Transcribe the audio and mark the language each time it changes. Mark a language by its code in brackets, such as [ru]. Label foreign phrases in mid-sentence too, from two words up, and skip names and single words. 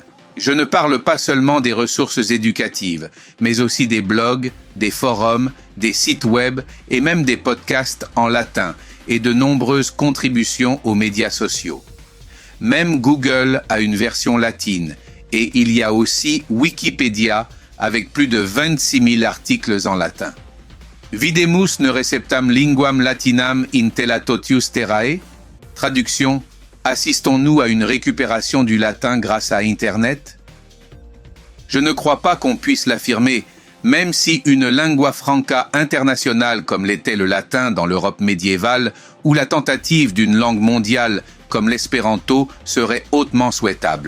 [fr] Je ne parle pas seulement des ressources éducatives, mais aussi des blogs, des forums, des sites web et même des podcasts en latin et de nombreuses contributions aux médias sociaux. Même Google a une version latine et il y a aussi Wikipédia avec plus de 26 000 articles en latin. [la] Videmus ne receptam linguam latinam in tella totius terrae? [fr] Traduction: assistons-nous à une récupération du latin grâce à Internet? Je ne crois pas qu'on puisse l'affirmer, même si une [la] lingua franca [fr] internationale comme l'était le latin dans l'Europe médiévale ou la tentative d'une langue mondiale comme l'espéranto serait hautement souhaitable.